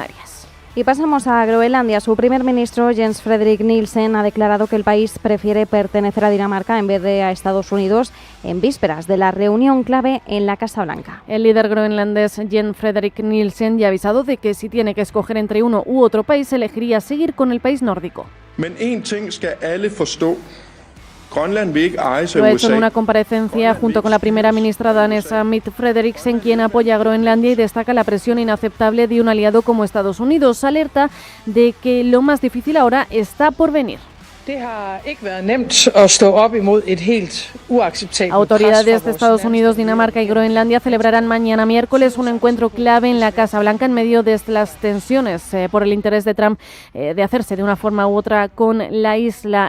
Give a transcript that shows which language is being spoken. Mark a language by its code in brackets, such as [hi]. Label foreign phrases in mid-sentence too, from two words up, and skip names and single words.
[es] Y pasamos a Groenlandia. Su primer ministro, Jens Frederik Nielsen, ha declarado que el país prefiere pertenecer a Dinamarca en vez de a Estados Unidos en vísperas de la reunión clave en la Casa Blanca. El líder groenlandés Jens Frederik Nielsen ya ha avisado de que si tiene que escoger entre uno u otro país, elegiría seguir con el país nórdico. [da] Men en ting skal alle forstå. [es] Lo ha hecho en una comparecencia junto con la primera ministra danesa Mette Frederiksen, quien apoya a Groenlandia y destaca la presión inaceptable de un aliado como Estados Unidos. Alerta de que lo más difícil ahora está por venir. Autoridades de Estados Unidos, Dinamarca y Groenlandia celebrarán mañana miércoles un encuentro clave en la Casa Blanca en medio de las tensiones por el interés de Trump de hacerse de una forma u otra con la isla.